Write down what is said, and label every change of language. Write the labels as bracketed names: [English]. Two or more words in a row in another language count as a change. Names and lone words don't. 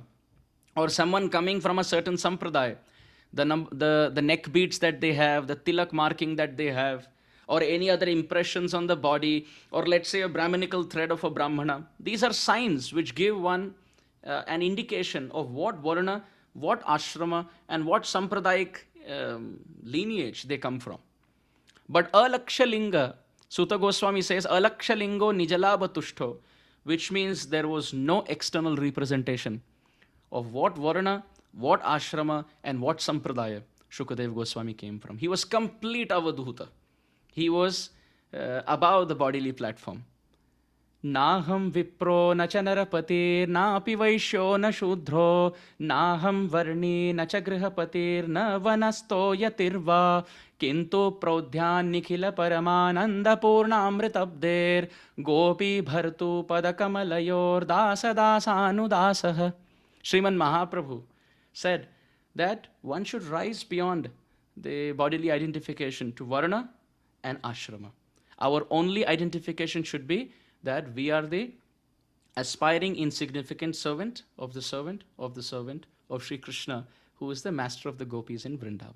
[English] Or someone coming from a certain sampradaya, the neck beads that they have, the tilak marking that they have, or any other impressions on the body, or let's say a brahminical thread of a brahmana. These are signs which give one an indication of what varna, what ashrama, and what sampradayic lineage they come from. But alakshalinga, Sutta Goswami says, [Sanskrit] अलक्षलिङ्गो निजलाभतुष्टो, [English] which means there was no external representation of what varna, what ashrama, and what sampradaya Sukadev Goswami came from. He was complete avadhuta. He was above the bodily platform. [Sanskrit] नाहं विप्रो न च नरपतिर् न अपि वैश्यो न शूद्रो नाहं वर्णी न च गृहपतिर् न वनस्थो यतिर्वा किन्तु प्रोद्यन् निखिल परमानन्द पूर्ण अमृताब्धेर् गोपी भर्तुः पदकमलयोर् दास दासानुदासः. [English] Sriman Mahaprabhu said that one should rise beyond the bodily identification to varna and ashrama. Our only identification should be that we are the aspiring insignificant servant of the servant of the servant of Sri Krishna, who is the master of the gopis in Vrindavan.